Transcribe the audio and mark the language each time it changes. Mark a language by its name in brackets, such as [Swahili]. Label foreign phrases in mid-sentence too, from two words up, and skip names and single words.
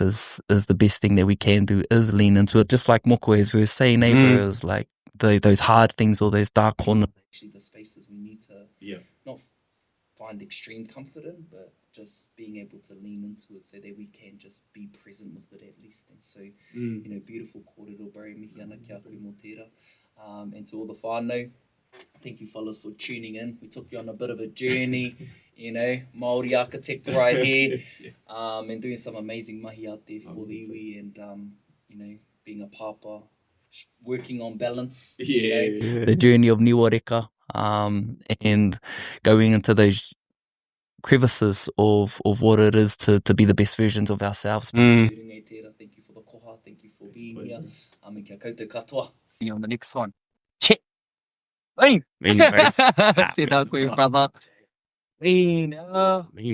[English] Is the best thing that we can do, is lean into it, just like moko, as we were saying, bro, is like those hard things, or those dark corners, actually the spaces we need to not find extreme comfort in, but just being able to lean into it so that we can just be present with it at least. And so, beautiful kōrero, bro, [Māori] mihi ana kia koe mō tērā. [English] And to all the whānau, thank you fellas for tuning in. We took you on a bit of a journey, Māori architect right here, and doing some amazing mahi out there for the iwi, and, being a pāpā, working on balance, the journey of niwareka, and going into those crevices of what it is to be the best versions of ourselves. Thank you for the koha, thank you for being here. [Māori] Kia koutou katoa. [English] See you on the next one. Check. [Māori] Tēnā koe, [English] brother.